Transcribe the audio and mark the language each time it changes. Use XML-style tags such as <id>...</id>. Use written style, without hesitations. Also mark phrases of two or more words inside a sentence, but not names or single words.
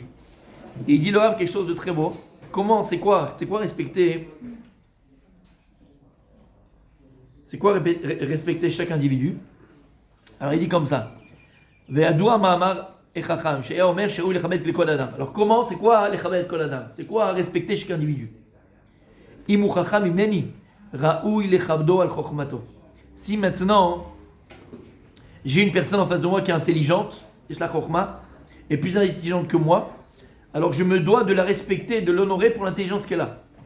<fr>Et il dit le Rav quelque chose de très beau. Comment, c'est quoi respecter? C'est quoi respecter chaque individu? Alors il dit comme ça. Alors comment, c'est quoi</fr> <he>לכבד כל אדם?</he> <fr>C'est quoi respecter chaque individu? Si maintenant j'ai une personne en face de moi qui est intelligente, et plus intelligente que moi, alors je me dois de la respecter, de l'honorer pour l'intelligence qu'elle a.</fr>